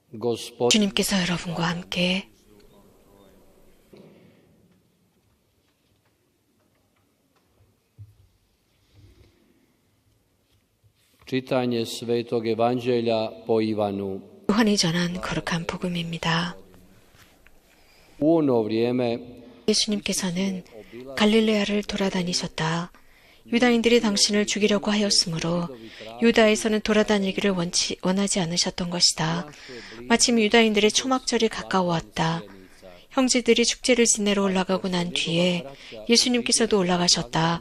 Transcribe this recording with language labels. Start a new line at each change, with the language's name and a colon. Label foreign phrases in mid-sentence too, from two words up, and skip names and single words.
Korean: 주님께서 여러분과 함께
Croatian: Čitanje Svetog Evanđelja po Ivanu.
Korean: 요한이 전한 거룩한 복음입니다.
Croatian: U ono vrijeme
Korean: 예수님께서는 갈릴레아를 돌아다니셨다. 유다인들이 당신을 죽이려고 하였으므로 유다에서는 돌아다니기를 원하지 않으셨던 것이다. 마침 유다인들의 초막절이 가까워왔다. 형제들이 축제를 지내러 올라가고 난 뒤에 예수님께서도 올라가셨다.